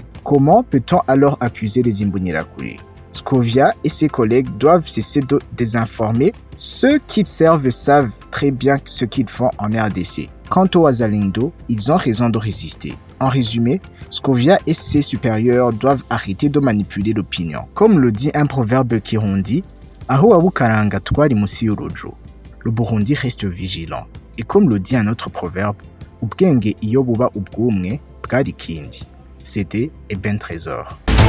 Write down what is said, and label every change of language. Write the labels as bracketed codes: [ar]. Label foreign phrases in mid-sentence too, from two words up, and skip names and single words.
[fr] Comment peut-on alors accuser les Imbonerakure? Scovia et ses collègues doivent cesser de désinformer. Ceux qui servent savent très bien ce qu'ils font en RDC. Quant aux Wazalendo, ils ont raison de résister. En résumé, Scovia et ses supérieurs doivent arrêter de manipuler l'opinion. Comme le dit un proverbe kirundi, [rn] Aho wabukaranga twari musi y'urujo. [fr] Le Burundi reste vigilant. Et comme le dit un autre proverbe, [rn] ubwenge iyo buba ubwumwe bwari kindi. [fr] C'était Eben Trésor.